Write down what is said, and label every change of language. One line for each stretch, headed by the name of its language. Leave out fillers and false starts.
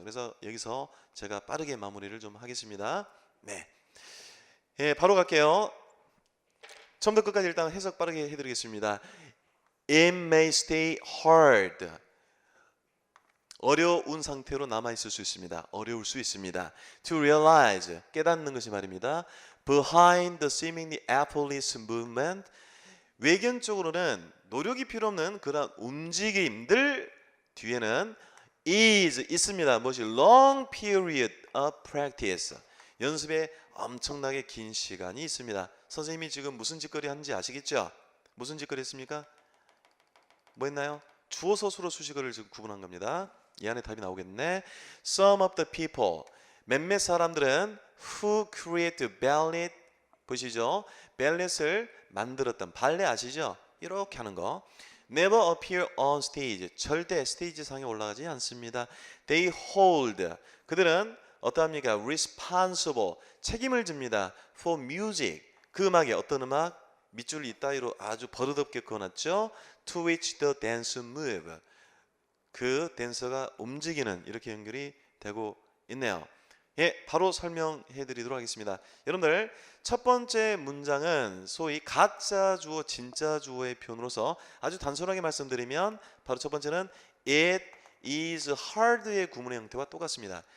Korean: 그래서 여기서 제가 빠르게 마무리를 좀 하겠습니다. 네, 예, 바로 갈게요. 처음부터 끝까지 일단 해석 빠르게 해드리겠습니다.
English: It may stay hard.
Korean: 어려운 상태로 남아있을 수 있습니다. 어려울 수 있습니다.
English: To realize.
Korean: 깨닫는 것이 말입니다.
English: Behind the seemingly effortless movement.
Korean: 외견적으로는 노력이 필요 없는 그런 움직임들 뒤에는 있습니다. 무엇이?
English: Long period of practice.
Korean: 연습에 엄청나게 긴 시간이 있습니다. 선생님이 지금 무슨 짓거리 하는지 아시겠죠? 무슨 짓거리 했습니까? 뭐 했나요? 주어 서술어 수식어를 지금 구분한 겁니다. 이 안에 답이 나오겠네.
English: Some of the people.
Korean: 몇몇 사람들은
English: who create the ballet.
Korean: 보시죠? ballet을 만들었던 발레 아시죠? 이렇게 하는 거.
English: Never appear on stage.
Korean: 절대 스테이지 상에 올라가지 않습니다.
English: They hold.
Korean: 그들은 어떠합니까?
English: Responsible.
Korean: 책임을 집니다.
English: For music.
Korean: 그 음악에 어떤 음악? 밑줄 이따위로 아주 버릇없게 그어놨죠.
English: To which the dancer move.
Korean: 그 댄서가 움직이는 이렇게 연결이 되고 있네요. 예, 바로 설명해 드리도록 하겠습니다. 여러분들 첫 번째 문장은 소위 가짜 주어 진짜 주어의 표현으로서 아주 단순하게 말씀드리면 바로 첫 번째는
English: It is hard
Korean: 의 구문의 형태와 똑같습니다.